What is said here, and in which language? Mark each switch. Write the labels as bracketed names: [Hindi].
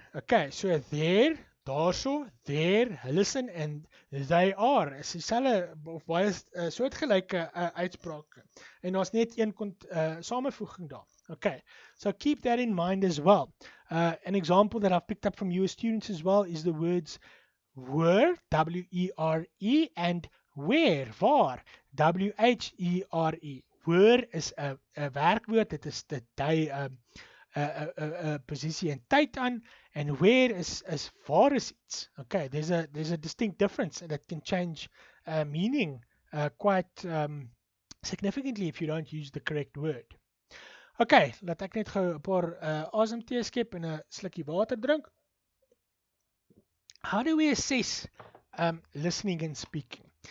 [English] Okay, so there, daarso, there, listen and they are. [Afrikaans] Is dieselfde of baie soortgelyke uitsprake. En daar's net een samevoeging daar. [English] Okay, so keep that in mind as well. An example that I've picked up from you as students as well is the words were, W-E-R-E, and where, waar, W-H-E-R-E. [Afrikaans] Were is 'n werkwoord, dit is dit dui 'n posisie en tyd aan, [English] and where is [Afrikaans] waar is iets. [English] Okay, there's a distinct difference that can change meaning quite significantly if you don't use the correct word. [Afrikaans] Okay, laat ek net gou 'n paar asemtee skep en 'n slukkie water drink. [English] How do we assess listening and speaking?